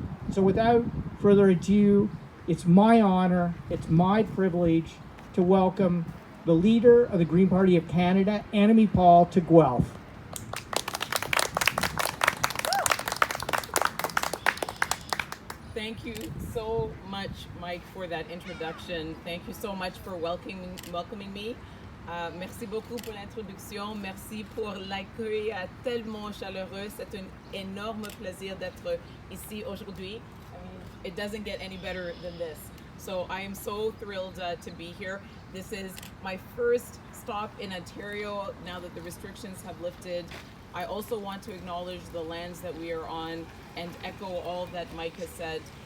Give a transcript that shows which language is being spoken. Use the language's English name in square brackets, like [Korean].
[English] So without further ado, it's my honor, it's my privilege to welcome the leader of the Green Party of Canada, Annamie Paul, to Guelph. Thank you so much, Mike, for that introduction. Thank you so much for welcoming me. [French] Merci beaucoup pour l'introduction. Merci pour l'accueil tellement chaleureux. C'est un énorme plaisir d'être ici aujourd'hui. [English] I mean, it doesn't get any better than this. So I am so thrilled to be here. This is my first stop in Ontario now that the restrictions have lifted. I also want to acknowledge the lands that we are on and echo all that Mike has said.